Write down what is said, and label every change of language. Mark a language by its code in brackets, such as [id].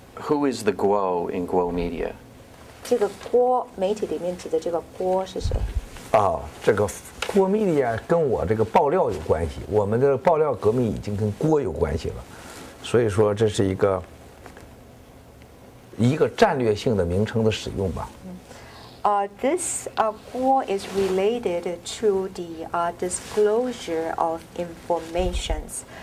[en] Who is the Guo in Guo.Media? [zh] 这个郭媒体里面指的这个郭是谁？这个郭media跟我这个爆料有关系，我们的爆料革命已经跟郭有关系了，所以说这是一个战略性的名称的使用吧。 [en] This Guo is related to the disclosure of informations.